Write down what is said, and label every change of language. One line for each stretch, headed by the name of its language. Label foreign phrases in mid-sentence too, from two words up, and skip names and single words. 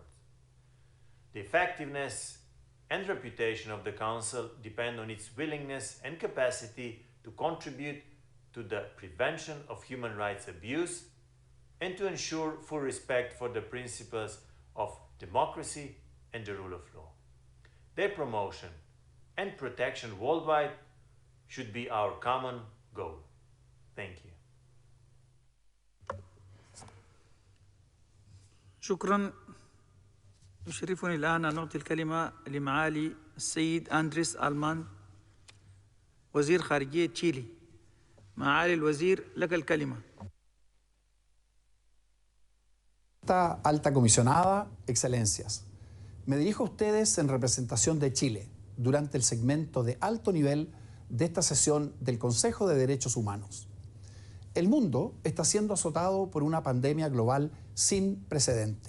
English: The effectiveness and reputation of the Council depend on its willingness and capacity to contribute to the prevention of human rights abuse and to ensure full respect for the principles of democracy and the rule of law. Their promotion and protection worldwide should be our common goal. Thank you.
Arabic: شكرا. يشرفني الآن أن أعطي الكلمة لمعالي السيد أندريس ألمان وزير خارجية تشيلي. معالي الوزير لك الكلمة.
Spanish: Alta comisionada, excelencias. Me dirijo a ustedes en representación de Chile durante el segmento de alto nivel de esta sesión del Consejo de Derechos Humanos. El mundo está siendo azotado por una pandemia global sin precedente.